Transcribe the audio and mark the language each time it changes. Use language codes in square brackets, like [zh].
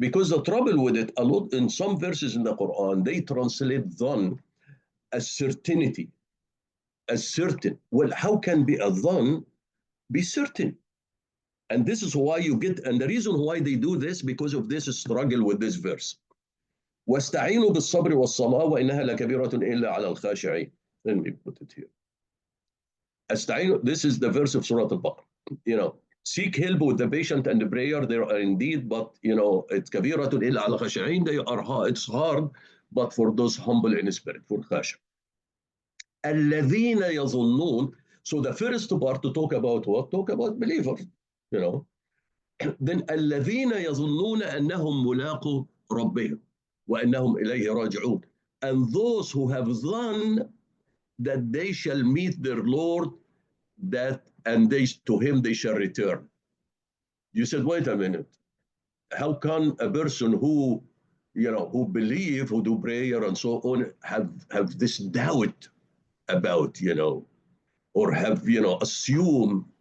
[en] Because the trouble with it, a lot in some verses in the Quran, they translate dhann as certainty, as certain. Well, how can be a dhann be certain? And this is why you get, and the reason why they do this, because of this struggle with this verse. [ar] واستعينوا بالصبر والصلاة وإنها لكبيرة إلا على الخاشعين. [en] Let me put it here. استعينوا, this is the verse of Surah Al-Baqarah. Seek help with the patient and the prayer. There are indeed, but it's [ar] كبيرة إلا على الخاشعين. [en] They are hard. It's hard, but for those humble in spirit, for khasha. [ar] الذين يظنون. [en] So the first part to talk about what? Talk about believers. [ar] Then الذين يظنون أنهم ملاقو ربهم وأنهم إليه راجعون. [en] And those who have done that they shall meet their Lord, and to him they shall return. You said, wait a minute. How can a person who believe, who do prayer and so on, have this doubt about, or have, assume?